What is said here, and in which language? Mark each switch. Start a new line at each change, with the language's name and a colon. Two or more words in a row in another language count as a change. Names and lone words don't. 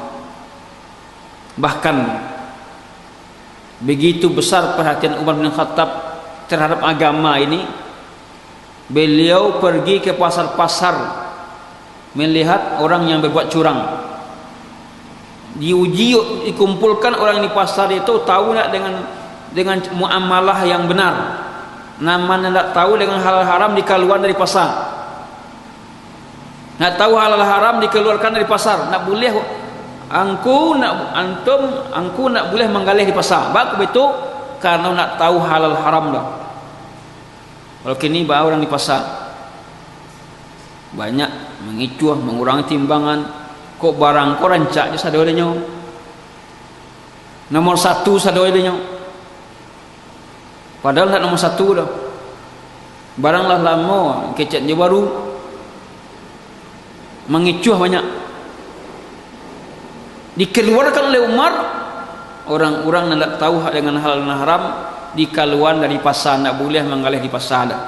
Indonesian: Bahkan begitu besar perhatian Umar bin Khattab terhadap agama ini, beliau pergi ke pasar-pasar melihat orang yang berbuat curang. Diuji, dikumpulkan orang di pasar itu, tahu tak dengan muamalah yang benar, namanya tak tahu dengan halal haram dikeluarkan dari pasar. Nak tahu halal haram dikeluarkan dari pasar,
Minangkabau: nak boleh angku nak boleh menggalih di pasar. Bak begitu karena nak tahu halal haram dah. Kalau kini bawa orang di pasar banyak mengicuah, mengurangi timbangan, kok barang kok rancak je sadoinya. Nomor 1 sadoinya. Padahal tak nomor 1 dah. Barang lah lama, kecet dia baru. Mengicuah banyak.
Indonesian: Dikeluarkan oleh Umar, orang-orang yang tak tahu dengan halal dan haram dikeluarkan dari pasar, tak boleh menggalih di pasar dah.